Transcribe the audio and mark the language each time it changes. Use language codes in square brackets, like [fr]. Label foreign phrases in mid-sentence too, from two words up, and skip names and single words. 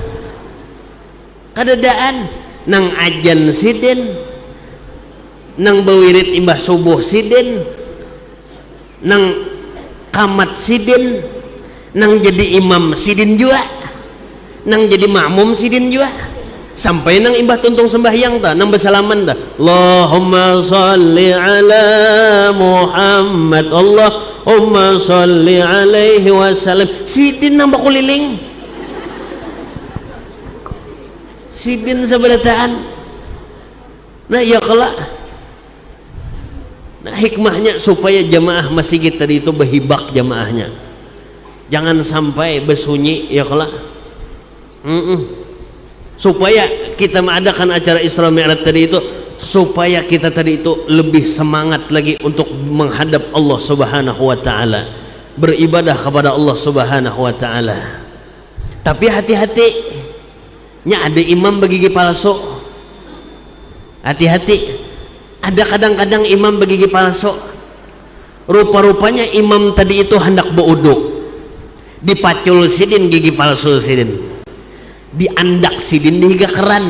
[bjn] kadadaan nang ajan sidin, nang bewirid imbah subuh sidin, nang kamat sidin nang jadi imam sidin juga, nang jadi makmum sidin juga, sampai nang imbah tuntung sembahyang ta, nang bersalaman ta, [ar] اللهم صل على محمد, اللهم صل عليه وسلم, [bjn] sidin nang bakuliling, sidin sabarataan. Nah ya kelak, nah hikmahnya supaya jamaah masjid tadi itu berhibak jamaahnya, jangan sampai bersunyi ya kelak. Supaya kita mengadakan acara Isra Mi'raj tadi itu, supaya kita tadi itu lebih semangat lagi untuk menghadap Allah [ar] سبحانه وتعالى, [bjn] beribadah kepada Allah [ar] سبحانه وتعالى. [bjn] Tapi hati-hati, nya ada imam bergigi palsu. Hati-hati, ada kadang-kadang imam bergigi palsu. Rupa-rupanya imam tadi itu hendak beruduk, dipacul sidin gigi palsu sidin, diandak sidin dihiga keran.